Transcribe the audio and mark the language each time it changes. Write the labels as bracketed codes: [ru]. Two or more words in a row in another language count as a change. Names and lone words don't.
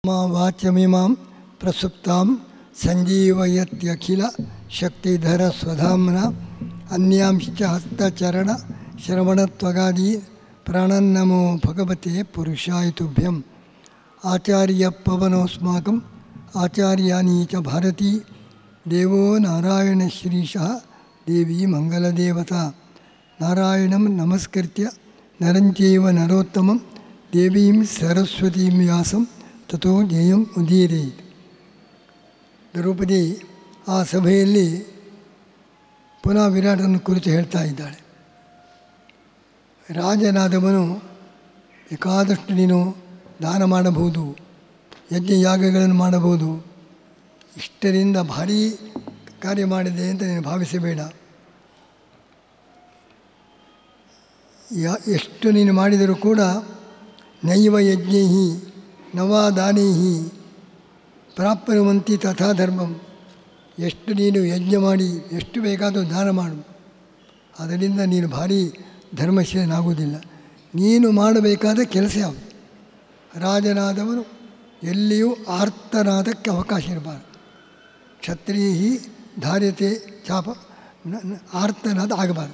[sa] ವಾಚ್ಯಮಿಮಾಂ ಪ್ರಸುಪ್ತಾಂ ಸಂಜೀವಯತ್ಯಖಿಲ ಶಕ್ತಿಧರ ಸ್ವಧಾಮ್ನ ಅನ್ಯಾಂಶ್ಚ ಹಸ್ತಚರಣ ಶ್ರವಣತ್ವಗಾದಿ ಪ್ರಾಣನ್ನಮೋ ಭಗವತೆ ಪುರುಷಾಯ ತುಭ್ಯಂ. ಆಚಾರ್ಯ ಪವನೋಸ್ಮಾಕಂ ಆಚಾರ್ಯಾಣಿ ಚ ಭಾರತೀ ದೇವೋ ನಾರಾಯಣ ಶ್ರೀಶಃ ದೇವಿ ಮಂಗಲದೇವತಾ. ನಾರಾಯಣಂ ನಮಸ್ಕೃತ್ಯ ನರಂಚೈವ ನರೋತ್ತಮಂ ದೇವೀಂ ಸರಸ್ವತೀಂ ವ್ಯಾಸಂ ತಥೋ ಜಯಂ ಉದೀರೇತ್. [kn] ದ್ರೌಪದಿ ಆ ಸಭೆಯಲ್ಲಿ ಪುನಃ ವಿರಾಟನ ಕುರಿತು ಹೇಳ್ತಾ ಇದ್ದಾಳೆ. ರಾಜನಾದವನು ಬೇಕಾದಷ್ಟು ನೀನು ದಾನ ಮಾಡಬಹುದು, ಯಜ್ಞಯಾಗಗಳನ್ನು ಮಾಡಬಹುದು, ಇಷ್ಟರಿಂದ ಭಾರೀ ಕಾರ್ಯ ಮಾಡಿದೆ ಅಂತ ನೀನು ಭಾವಿಸಬೇಡ. ಎಷ್ಟು ನೀನು ಮಾಡಿದರೂ ಕೂಡ [sa] ನೈವ ಯಜ್ಞೈ ನವಾ ದಾನೈ ಪ್ರಾಪ್ನುವಂತಿ ತಥಾ ಧರ್ಮಂ. [kn] ಎಷ್ಟು ನೀನು ಯಜ್ಞ ಮಾಡಿ ಎಷ್ಟು ಬೇಕಾದರೂ ದಾನ ಮಾಡು, ಅದರಿಂದ ನೀನು ಭಾರೀ ಧರ್ಮಶೀಲನಾಗುವುದಿಲ್ಲ. ನೀನು ಮಾಡಬೇಕಾದ ಕೆಲಸ ಯಾವುದು? ರಾಜನಾದವನು ಎಲ್ಲಿಯೂ ಆರ್ತನಾದಕ್ಕೆ ಅವಕಾಶ ಇರಬಾರ್ದು. [sa] ಕ್ಷತ್ರಿಯ ಧಾರ್ಯತೆ ಚಾಪ [kn] ಆರ್ತನಾದ ಆಗಬಾರ್ದು.